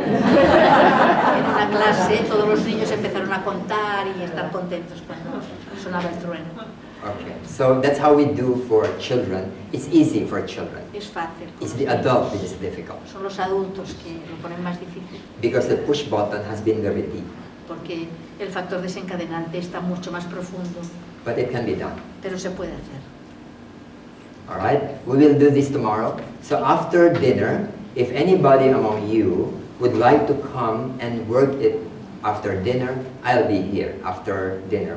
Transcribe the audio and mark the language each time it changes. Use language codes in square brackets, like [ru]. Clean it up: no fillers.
[es] En una clase todos los niños empezaron a contar y a estar contentos cuando sonaba el trueno. [en] Okay, so that's how we do for children. It's easy for children. [es] Es fácil. [en] It's the adult which is difficult. [es] Son los adultos que lo ponen más difícil. [en] Because the push button has been very deep. [es] Porque el factor desencadenante está mucho más profundo. [en] But it can be done. [es] Pero se puede hacer. [en] Alright, we will do this tomorrow. So after dinner, if anybody among you would like to come and work it after dinner, I'll be here after dinner.